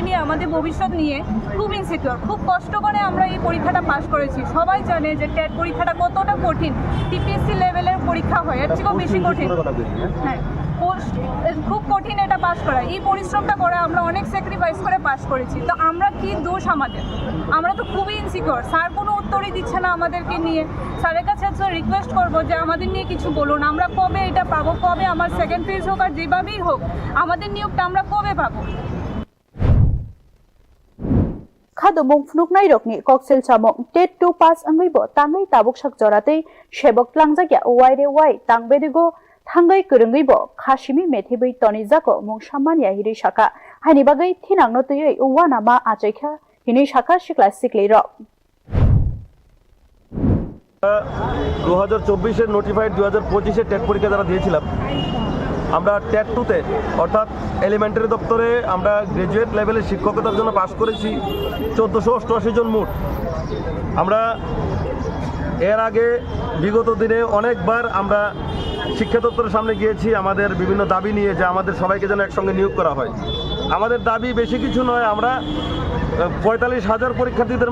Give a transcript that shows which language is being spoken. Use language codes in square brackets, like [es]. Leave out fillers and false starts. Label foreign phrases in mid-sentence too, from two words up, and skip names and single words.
[bn] নিয়ে আমাদের ভবিষ্যৎ নিয়ে খুব ইনসিকিউর খুব কষ্ট করে আমরা এই পরীক্ষাটা পাস করেছি সবাই জানে যে টেট পরীক্ষাটা কতটা কঠিন টিপিএসসি লেভেলের পরীক্ষা হয় এর থেকেও বেশি কঠিন হ্যাঁ খুব কঠিন এটা পাস করা এই পরিশ্রমটা করে আমরা অনেক স্যাক্রিফাইস করে পাস করেছি তো আমরা কি দোষ আমাদের আমরা তো খুবই ইনসিকিউর স্যার কোনো উত্তরই দিচ্ছে না আমাদেরকে নিয়ে স্যারের কাছে রিকোয়েস্ট করবো যে আমাদের নিয়ে কিছু বলুন আমরা কবে এটা পাবো কবে আমার [en] second phase [bn] হোক আর যেভাবেই হোক আমাদের নিয়োগটা আমরা কবে পাবো [trp] Kadumung Fnuknai Rokni Koksel Chamong TET 2 Pass Angaibo Tangai Tabuk Shak Jorate Sheboklangjakya Waire Wai Tangbedigo Tangai Kurungibo Khashimi Methibai Tonizako Mung Shamania Hiri Shaka Hani Bagai Thinangno Tuyoi Uwanama Achaikha Hini Shaka Shikla Sikliro [bn] 2024 এর নোটিফাইড 2025 এর টেট পরীক্ষা যারা দিয়েছিলাম আমরা টেট 2 তে অর্থাৎ এলিমেন্টারি দপ্তরে আমরা গ্রাজুয়েট লেভেলের শিক্ষকতার জন্য পাস করেছি 1488 জন মোট আমরা এর আগে বিগত দিনে অনেকবার আমরা শিক্ষা দপ্তরের সামনে গিয়েছি আমাদের বিভিন্ন দাবি নিয়ে যে আমাদের সবাইকে যেন একসঙ্গে নিয়োগ করা হয় আমাদের দাবি বেশি কিছু নয় আমরা 45,000 পরীক্ষার্থীদের